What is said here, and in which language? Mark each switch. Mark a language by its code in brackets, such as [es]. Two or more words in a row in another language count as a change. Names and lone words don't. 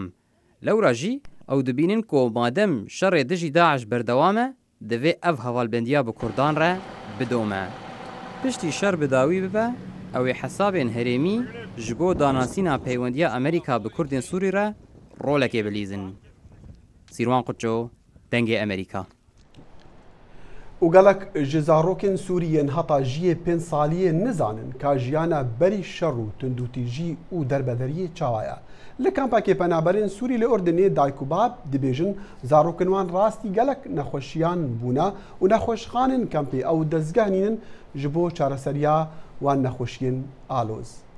[ku] لەو ڕژی ئەو دەبینن کۆ مادەم شەڕێ دژی داعش بەردەوامە دەوێ ئەv هەواڵبەندیا بە کوردان ڕە بدۆمە. پشتی شەر بداوی ببە ئەوێ حەسابێن هەرێمی ji بۆ داناسینا پەیوەندیە ئەمریکا بە کوردên سووری ڕە ڕۆلێکێ بلیزن. سیروان قوچۆ دەنگێ ئەمریکا. و گەلک ji zarokên Sûriyên heta jiyê 5 saliyê nizanin ka jiyana berî şer û tundûtîjî û derbederiyê çawa ye. Li kampekê penaberên Sûrî li Ordinê dayk û bab dibêjin zarokên wan rastî gelek nexweşiyan bûne û nexweşxanên kampê ew dezgehnînin ji bo çareseriya wan nexweşiyên aloz.